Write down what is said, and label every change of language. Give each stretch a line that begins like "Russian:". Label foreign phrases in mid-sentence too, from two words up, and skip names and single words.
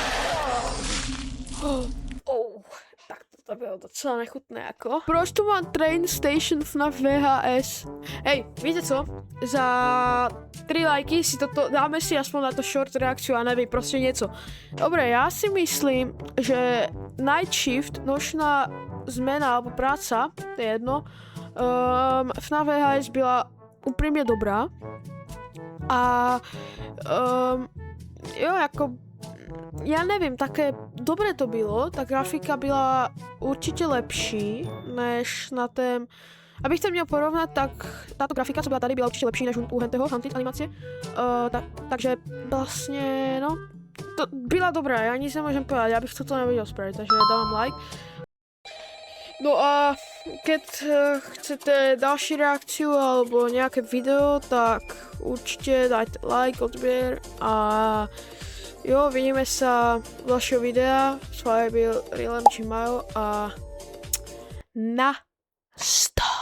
Czech: Tak to bylo docela nechutné jako. Proč tu mám Train Station FNAF VHS? Hej, víte co?
Slovak: Za 3 lajky si toto, dáme si aspoň na to short reakciu a
Czech: nevím, prostě něco. Dobré, já si myslím, že Night Shift,
Slovak: nočná zmena alebo práca, to je jedno,
Czech: FNAF VHS byla upřímně dobrá. A jo, jako já nevím, také dobré to bylo, ta grafika byla určitě lepší než na tém, abych to měl porovnat, tak tato grafika, co byla tady, byla určitě lepší než u henteho Hunted animace, takže vlastně, no, to byla dobrá, já nic
Slovak: nemůžem povedať,
Czech: já bych toto nevěděl spravit, takže dávám like.
Slovak: No a keď chcete další reakciu alebo nějaké video, tak určitě dajte like, odběr a jo, vidíme sa v ďalšieho videa.
Czech: S vami byl Realem Chimayo a na